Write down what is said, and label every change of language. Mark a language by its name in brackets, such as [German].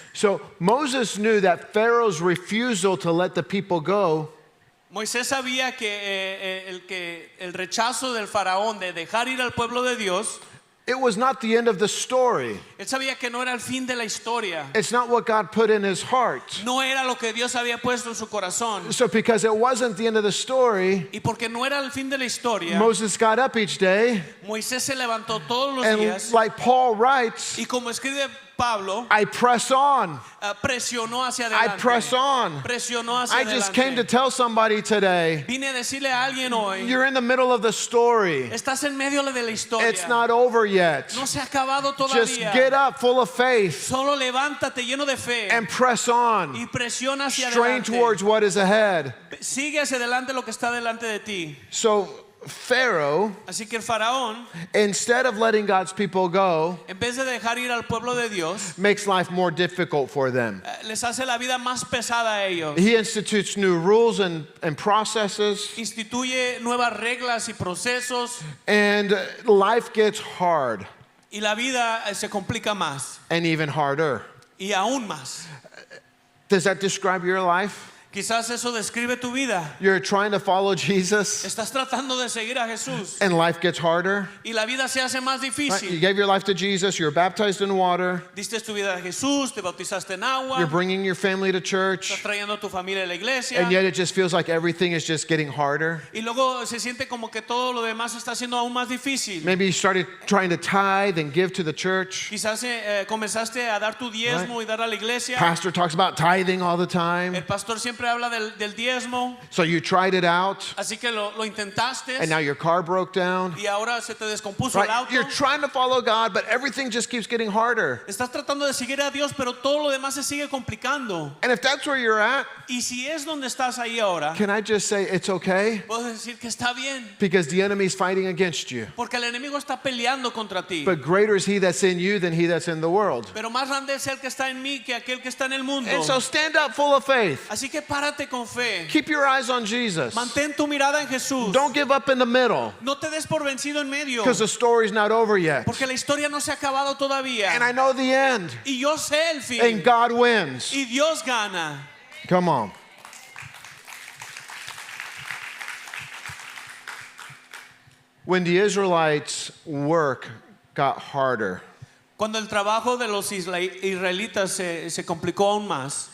[English] So Moses knew that Pharaoh's refusal to let the people go [Spanish] Moisés sabía que el rechazo del faraón de dejar ir al pueblo de Dios, [English] it was not the end of the story. [Spanish] él sabía que no era el fin de la historia. [English] It's not what God put in his heart. [Spanish] No era lo que Dios había puesto en su corazón. [English] So because it wasn't the end of the story, [Spanish] Y porque no era el fin de la historia, [English] Moses got up each day, [Spanish] Moisés se levantó todos los [English] and [Spanish] días [English] like Paul writes, [Spanish] y como escribe Pablo, [English] I press on. [Spanish] presionó hacia [English] I [Spanish] adelante. [English] press on. [Spanish] Presionó hacia [English] I just came to [Spanish] adelante. [English] tell somebody today, [Spanish] Vine a decirle a alguien hoy, [English] you're in the middle of the story. [Spanish] estás en medio de la historia. [English] It's not over yet. [Spanish] No se ha acabado [English] Just [Spanish] todavía. [English] get up full of faith [Spanish] Solo levántate lleno de fe [English] and press on. [Spanish] y presiona hacia [English] Strain [Spanish] adelante. [English] towards what is ahead. [Spanish] Sigue hacia adelante lo que está delante de ti. [English] So Pharaoh, [Spanish] Así que el faraón, [English] instead of letting God's people go, [Spanish] en vez de dejar ir al pueblo de Dios, [English] makes life more difficult for them. [Spanish] les hace la vida más pesada a ellos. [English] He institutes new rules and processes, [Spanish] Instituye nuevas reglas y procesos [English] and life gets hard [Spanish] y la vida se complica más [English] and even harder. [Spanish] y aún más. [English] Does that describe your life? [Spanish] Quizás eso describe tu vida. [English] You're trying to follow Jesus [Spanish] Estás tratando de seguir a Jesús [English] and life gets harder. [Spanish] y la vida se hace más [English] Right? You [Spanish] difícil. [English] gave your life to Jesus, you're baptized in water, [Spanish] Diste tu vida a Jesús, te bautizaste en agua, [English] you're bringing your family to [Spanish] estás [English] church, [Spanish] trayendo a tu familia a la iglesia [English] and yet it just feels like everything is just getting harder. [Spanish] y luego se siente como que todo lo demás está siendo aún más difícil. [English] Maybe you started trying to tithe and give to the church. [Spanish] Quizás comenzaste a dar tu diezmo y dar a la iglesia. [English] Pastor talks about tithing all the [Spanish] El [English] time. [Spanish] pastor siempre siempre habla del diezmo. [English] So you tried it out, [Spanish] Así que lo intentaste [English] and now your car broke down. [Spanish] y ahora se te descompuso el [English] Right? [Spanish] auto. [English] You're trying to follow God, but everything just keeps getting harder. [Spanish] Estás tratando de seguir a Dios, pero todo lo demás se sigue complicando. [English] And if that's where you're at, [Spanish] Y si es donde estás ahí ahora, [English] can I just say it's okay? [Spanish] puedo decir que está bien, [English] Because the enemy's fighting against you. [Spanish] porque el enemigo está peleando contra ti. [English] But greater is he that's in you than he that's in the world. [Spanish] Pero más grande es el que está en mí que aquel que está en el mundo. [English] And so stand up full of faith. [Spanish] Así que párate con fe. [English] Keep your eyes on Jesus. [Spanish] Mantén tu mirada en Jesús. [English] Don't give up in the middle, [Spanish] No te des por vencido en medio, [English] because the story's not over yet. [Spanish] porque la historia no se ha acabado todavía. [English] And I know the end. [Spanish] Y yo sé el fin. [English] And God wins. [Spanish] Y Dios gana. [English] Come on. When the Israelites' work got harder, [Spanish] Cuando el trabajo de los israelitas se complicó aún más,